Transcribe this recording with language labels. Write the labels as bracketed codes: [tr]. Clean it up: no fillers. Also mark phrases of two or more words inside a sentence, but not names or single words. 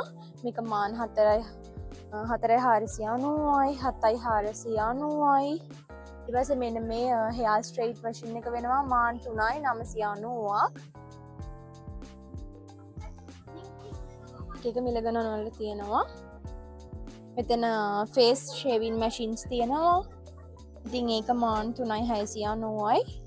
[si] මේක මාන් 4යි 4,490යි, 7,490යි. ඊට පස්සේ මෙන්න මේ [en] hair straight machine [si] එක වෙනවා මාන් 3,990ක්. එක මිල ගණන් වල තියෙනවා. මෙතන [en] face shaving machines [si] තියෙනවා. ඉතින් ඒක මාන් 3,690යි.